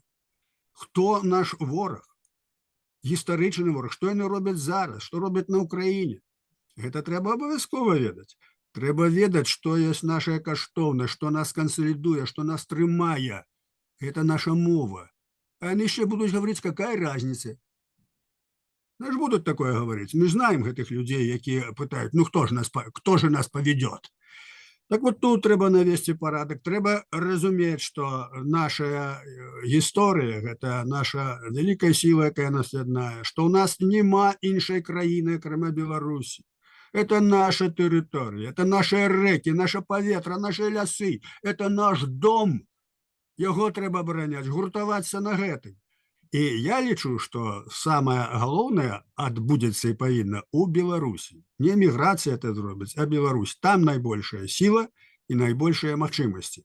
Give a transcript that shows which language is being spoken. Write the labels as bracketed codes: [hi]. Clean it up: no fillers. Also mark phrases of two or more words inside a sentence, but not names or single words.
[be] Хто наш вораг? Гістарычны вораг, што яны робяць зараз, што робяць на Ўкраіне? Гэта трэба абавязкова ведаць. Трэба ведаць, што ёсць наша каштоўнасць, што нас кансалідуе, што нас трымае. Это наша мова. А яны яшчэ будуць гаварыць, [ru] какая разница? [be] Ну ж будуць такое гаварыць. Мы знаем гэтых людзей, якія пытаюць, ну хто же нас павядёт? Так вот тут трэба навесці парадак, трэба разумець, што наша гісторыя, гэта наша вялікая сіла, якая нас яднае, што ў нас няма іншай краіны, акрамя Беларусі. [ru] Это наша территория, это наши реки, наше паветра, наши лясы, это наш дом. [be] Яго трэба абараняць, гуртавацца на гэтым. І я лічу, што самае галоўнае адбудзецца і павінна ў Беларусі. Не міграцыя это зробіць, а Беларусь. Там найбольшая сіла і найбольшыя магчымасці.